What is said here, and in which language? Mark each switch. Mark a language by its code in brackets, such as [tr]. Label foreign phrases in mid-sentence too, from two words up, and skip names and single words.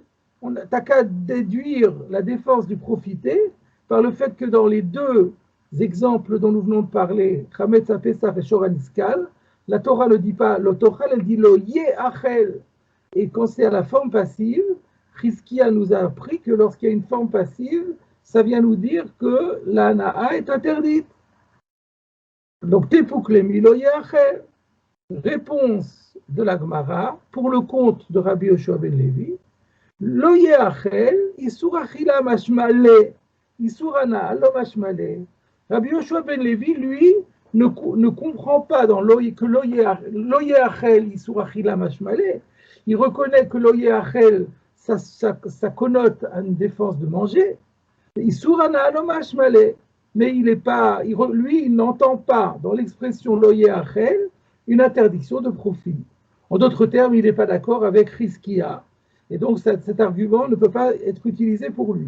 [fr] Tu n'as qu'à déduire la défense du profité par le fait que dans les deux exemples dont nous venons de parler, [he] חמץ פסח [fr] et Shoraniskal, La Torah ne dit pas, la Torah elle dit [he] לא יאכל. [fr] Et quand c'est à la forme passive, Chizkia nous a appris que lorsqu'il y a une forme passive, ça vient nous dire que la na'a est interdite. Donc, [he] תיפוק ליה מלא יאכל. [fr] Réponse de la Gemara pour le compte de Rabbi Yoshua ben Levi. [he] לא יאכל איסור אכילה משמע ליה איסור הנאה לא משמע ליה. [fr] Rabbi Yoshua ben Levi, lui, ne comprend pas dans que [he] לא יאכל איסור אכילה משמע ליה. [fr] Il reconnaît que [he] לא יאכל, [fr] ça connote à une défense de manger. [he] איסור הנאה לא משמע ליה. [fr] Mais il est pas, lui, il n'entend pas dans l'expression [he] לא יאכל [fr] une interdiction de profit. En d'autres termes, il n'est pas d'accord avec Chizkia. Et donc, cet argument ne peut pas être utilisé pour lui.